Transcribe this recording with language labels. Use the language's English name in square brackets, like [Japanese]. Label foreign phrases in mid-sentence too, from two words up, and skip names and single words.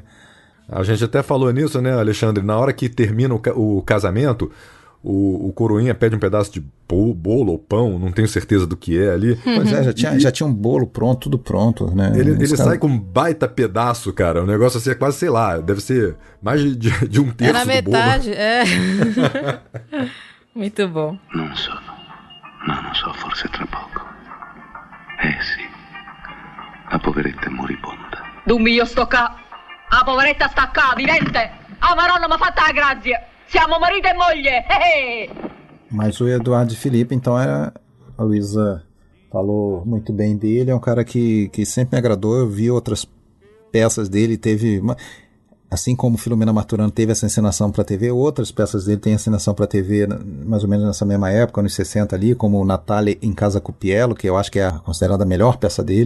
[Portuguese] A gente até falou nisso, né, Alexandre? Na hora que termina o casamento, o coroinha pede um pedaço de bolo ou pão, não tenho certeza do que é ali. Pois já tinha um bolo pronto, tudo pronto, né? Ele sai com um baita pedaço, cara. O negócio assim é quase, sei lá, deve ser mais de um terço na metade, do bolo. Muito bom. [Italian] Non so, forse tra poco. Sì, la poveretta è moribonda. Dummi, io sto qua. La poveretta sta qua, vivente. Ah, Maronna, mi ha fatta la grazia. Siamo marito e moglie. [Portuguese] Mas o Eduardo Filipe, então, a Luísa falou muito bem dele. É um cara que sempre me agradou. Eu vi outras peças dele, assim como Filomena Marturano teve essa encenação para TV, outras peças dele têm encenação para TV mais ou menos nessa mesma época, nos 60 ali, como Natália em Casa Cupiello, que eu acho que é considerada a melhor peça dele.